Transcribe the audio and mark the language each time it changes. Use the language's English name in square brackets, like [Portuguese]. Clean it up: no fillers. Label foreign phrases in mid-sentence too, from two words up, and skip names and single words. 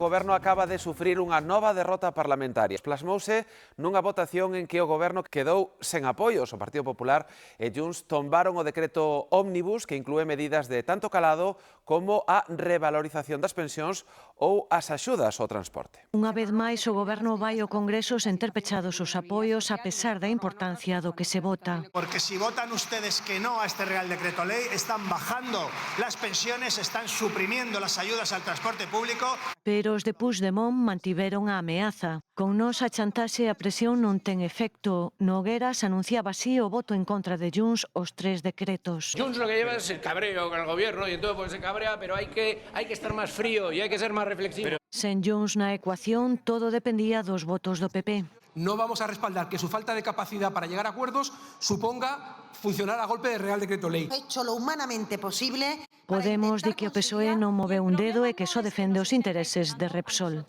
[Galician] O Goberno acaba de sufrir unha nova derrota parlamentaria. Plasmouse nunha votación en que o Goberno quedou sen apoios. O Partido Popular e Junts tombaron o decreto ómnibus que inclúe medidas de tanto calado como a revalorización das pensións ou as axudas ao transporte. Unha vez máis, o Goberno vai ao Congreso sen ter pechados os apoios a pesar da importancia do que se vota. [Spanish] Porque si votan ustedes que no a este Real Decreto Ley, están bajando las pensiones, están suprimiendo las ayudas al transporte público. [Galician] Pero os de Puigdemont mantiveron a ameaza. Con nós a chantaxe e a presión non ten efecto. Nogueras anunciaba así o voto en contra de Junts os 3 decretos. [Spanish] Junts lo que lleva es el cabreo con el gobierno y entonces pues se cabrea, pero hay que estar más frío y hay que ser más reflexivo. [Galician] Sen Junts na ecuación, todo dependía dos votos do PP. [Spanish] No vamos a respaldar que su falta de capacidad para llegar a acuerdos suponga funcionar a golpe de Real Decreto Ley. He hecho lo humanamente posible. [Galician] Podemos di que o PSOE non move un dedo e que só defende os intereses de Repsol.